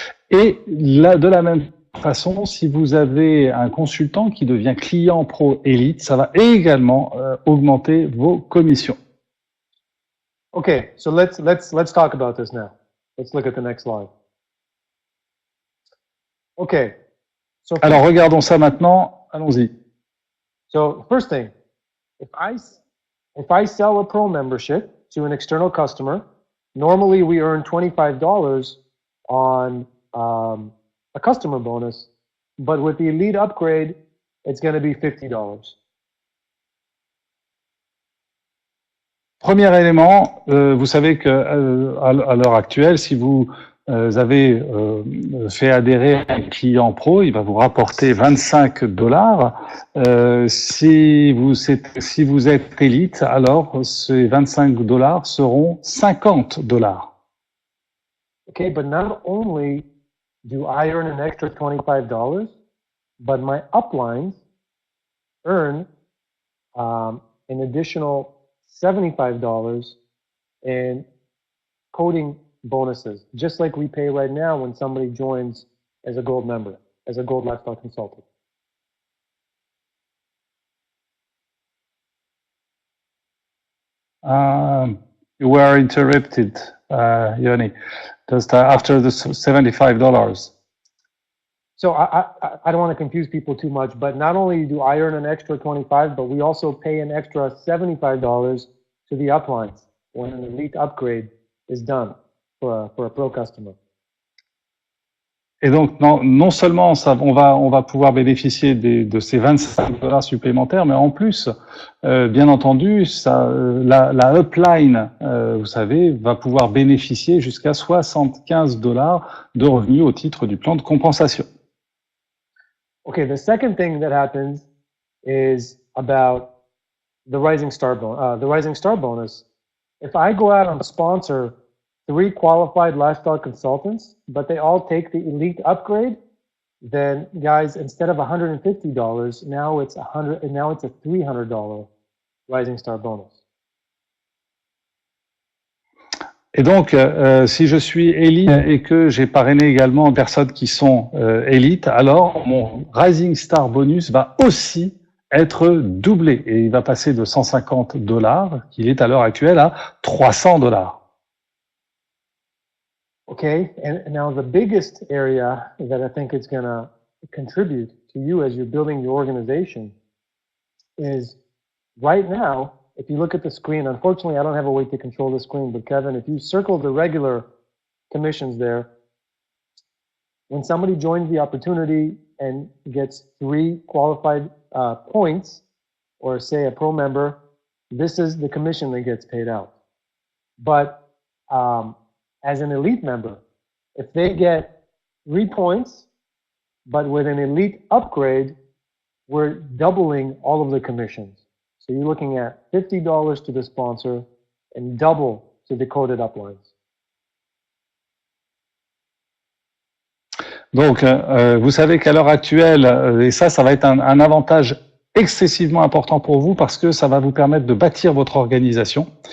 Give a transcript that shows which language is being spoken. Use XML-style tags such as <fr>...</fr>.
<fr>Et là, de la même façon, si vous avez un consultant qui devient client pro élite, ça va également augmenter vos commissions.</fr> <en>Okay, so let's talk about this now. Let's look at the next slide. Okay. So</en> <fr>alors regardons ça maintenant, allons-y.</fr> <en>So first thing, if I sell a pro membership to an external customer, normally we earn $25 on a customer bonus, but with the Elite upgrade, it's going to be $50.</en> <fr>Premier élément, vous savez que à l'heure actuelle, si vous avez fait adhérer un client pro, il va vous rapporter $25. Si vous êtes élite, alors ces $25 seront $50.</fr> <en>Okay, but not only do I earn an extra $25, but my uplines earn an additional $75 in coding bonuses, just like we pay right now when somebody joins as a gold member, as a gold lifestyle consultant. You were interrupted, Yoni, just after the $75. So I don't want to confuse people too much, but not only do I earn an extra 25, but we also pay an extra $75 to the uplines when an Elite upgrade is done for a pro customer.</en> <fr>Et donc, non seulement on va pouvoir bénéficier de ces $25 supplémentaires, mais en plus, bien entendu, la upline, vous savez, va pouvoir bénéficier jusqu'à $75 de revenus au titre du plan de compensation.</fr> <en>Okay, the second thing that happens is about the Rising Star bonus. If I go out and sponsor 3 qualified lifestyle consultants, but they all take the Elite upgrade, then guys, instead of $150, now it's a $300 Rising Star bonus.</en> <fr>Et donc, si je suis élite et que j'ai parrainé également des personnes qui sont élites, alors mon Rising Star bonus va aussi être doublé et il va passer de $150, qu'il est à l'heure actuelle, à $300.</fr> <en>Okay, and now the biggest area that I think it's going to contribute to you as you're building your organization is right now, if you look at the screen, unfortunately, I don't have a way to control the screen, but Kevin, if you circle the regular commissions there, when somebody joins the opportunity and gets 3 qualified points, or say a pro member, this is the commission that gets paid out. But as an elite member, if they get 3 points, but with an elite upgrade, we're doubling all of the commissions. So you're looking at $50 to the sponsor and double to the coded uplines.</en> <fr>Donc, vous savez qu'à l'heure actuelle, et ça va être un avantage excessivement important pour vous parce que ça va vous permettre de bâtir votre organisation.</fr>